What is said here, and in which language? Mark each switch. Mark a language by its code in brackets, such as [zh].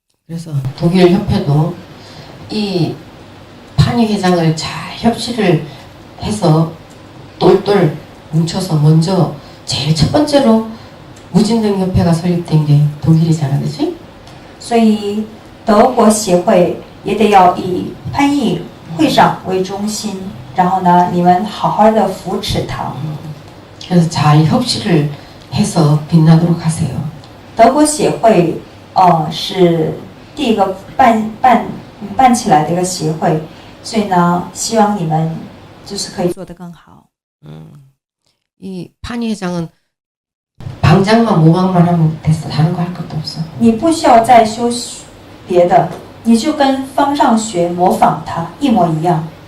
[ko] 그래서 독일 협회도 이 판의 회장을 잘 협치를 해서 똘똘 뭉쳐서 먼저 제일 첫 번째로 무진등 협회가 설립된 게 독일이잖아, 그렇지? [zh] 所以德国协会也得要以潘毅会长为中心，然后呢，你们好好的扶持他。 [ko] 그래서 잘 협치를 해서 빛나도록 하세요. [zh] 德国协会是第一个办起来的一个协会，所以呢，希望你们就是可以做得更好。 [ko] 이 판의 회장은 방장만 모방만 하면 됐어. 다른 거 할 것도 없어. [zh] 你不需要再修别的，你就跟方丈学模仿他一模一样。